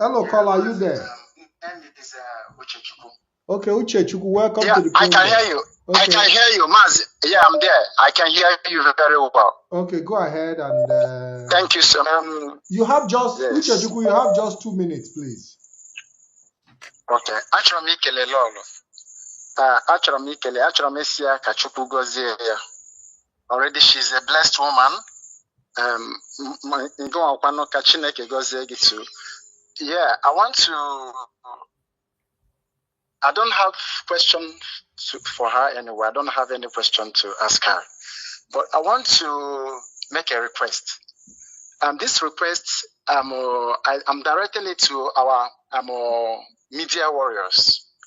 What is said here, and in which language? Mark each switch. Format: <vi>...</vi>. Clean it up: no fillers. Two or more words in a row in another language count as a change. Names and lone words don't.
<en>Hello, caller. Are you there? Okay, Uchechukwu, welcome to the program. I can hear you. Okay. I can hear you, Mazi. Yeah, I'm there. I can hear you very well. Okay, go ahead and. Thank you so much. You have just, Uchechukwu, you have just 2 minutes, please.</en> <ig>Okay. Achọrọ m ikele Lolo. Achọrọ m isi ya ka Chukwu gọzie ya.</ig> <en>Already she's a blessed woman.</en> <ig>Ka Chineke gọzie gị too.</ig> <en>Yeah, I don't have question for her anyway. I don't have any question to ask her. But I want to make a request. This request, I'm directing it to our media warriors.</en>